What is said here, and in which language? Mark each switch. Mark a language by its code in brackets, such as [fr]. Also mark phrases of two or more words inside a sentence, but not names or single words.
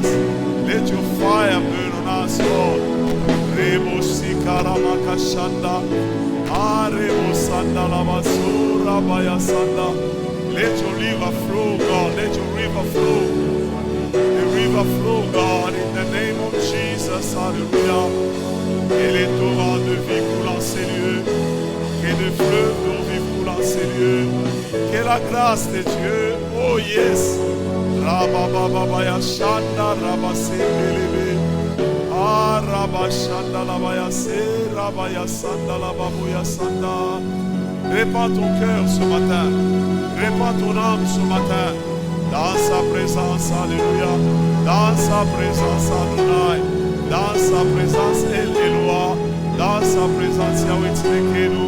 [en] Let your fire burn on us, Lord. Rebo Sikarama Kashanda, Arebo Sanda Lavasura Baya Sanda. Let your river flow, God. Let your river flow. The river flow, God, in the name of Jesus. [fr] Alléluia. Et les torrents de vie coulent en ces lieux. Que des fleuves d'eau vie coulent en ces lieux. Que la grâce de Dieu, [en] oh yes. Rabababaya Shanda Rabasebelebe. Rabashanda Labaya Se Rabaya Sanda Lababuya Sanda. [fr] Répands ton cœur ce matin. Répands ton âme ce matin. Dans sa présence, alléluia. Dans sa présence, Adonai. Dans sa présence, El Eloi. Dans sa présence, Yahweh Tzidkenu.